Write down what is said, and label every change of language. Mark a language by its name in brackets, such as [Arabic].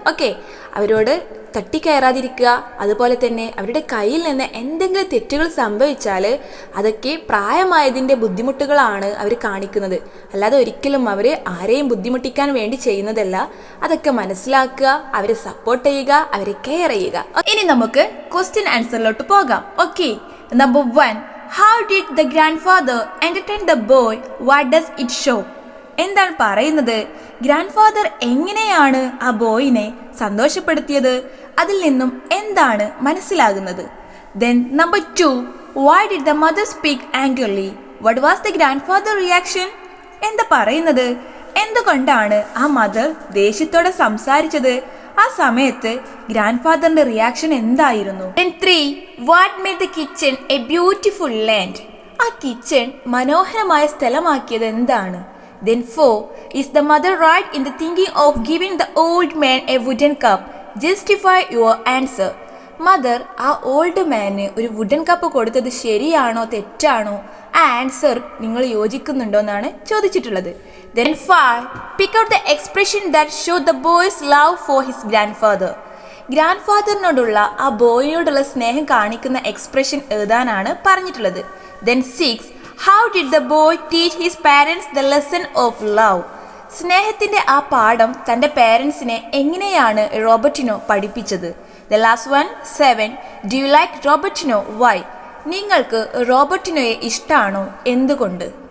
[Malayalam] Okay, അവരോട് തട്ടിക്കയറാതിരിക്കുക. അതുപോലെ തന്നെ അവരുടെ കയ്യിൽ നിന്ന് എന്തെങ്കിലും തെറ്റുകൾ സംഭവിച്ചാൽ അതൊക്കെ പ്രായമായതിൻ്റെ ബുദ്ധിമുട്ടുകളാണ് അവർ കാണിക്കുന്നത്. അല്ലാതെ ഒരിക്കലും അവർ ആരെയും ബുദ്ധിമുട്ടിക്കാൻ വേണ്ടി ചെയ്യുന്നതല്ല. അതൊക്കെ മനസ്സിലാക്കുക, അവരെ സപ്പോർട്ട് ചെയ്യുക, അവരെ കെയർ ചെയ്യുക. ഇനി നമുക്ക് ക്വസ്റ്റ്യൻ ആൻസറിലോട്ട് പോകാം. [English] Okay, number 1, how did the grandfather entertain the boy? What does it show? [Malayalam] എന്താണ് പറയുന്നത്? ഗ്രാൻഡ് ഫാദർ എങ്ങനെയാണ് ആ ബോയിനെ സന്തോഷപ്പെടുത്തിയത്? അതിൽ നിന്നും എന്താണ് മനസ്സിലാകുന്നത്? [English] Then number 2, why did the mother speak angrily? What was the grandfather reaction? [Malayalam] എന്താ പറയുന്നത്? എന്തുകൊണ്ടാണ് ആ മദർ ദേഷ്യത്തോടെ സംസാരിച്ചത്? ആ സമയത്ത് ഗ്രാൻഡ് ഫാദറിന്റെ റിയാക്ഷൻ എന്തായിരുന്നു? [English] Then 3. What made the kitchen a beautiful land? [Malayalam] ആ കിച്ചൺ മനോഹരമായ സ്ഥലമാക്കിയത് എന്താണ്? [English] Then 4. Is the mother right in the thinking of giving the old man a wooden cup? Justify your answer. [Malayalam] Mother ആ old മാന് ഒരു wooden cup കൊടുത്തത് ശരിയാണോ തെറ്റാണോ? ആ answer നിങ്ങൾ യോജിക്കുന്നുണ്ടോ എന്നാണ് ചോദിച്ചിട്ടുള്ളത്. [English] Then 5. Pick out the expression that show the boy's love for his grandfather. [Malayalam] Grand ഫാദറിനോടുള്ള ആ ബോയിനോടുള്ള സ്നേഹം കാണിക്കുന്ന എക്സ്പ്രഷൻ എഴുതാനാണ് പറഞ്ഞിട്ടുള്ളത്. [English] Then 6. How did the boy teach his parents the lesson of love? [Malayalam] സ്നേഹത്തിന്റെ ആ പാഠം തൻ്റെ പേരൻസിനെ എങ്ങനെയാണ് റോബർട്ടിനോ പഠിപ്പിച്ചത്? [English] The last one, 7. Do you like Robertino? Why? [Malayalam] നിങ്ങൾക്ക് റോബർട്ടിനോയെ ഇഷ്ടമാണോ? എന്തുകൊണ്ട്?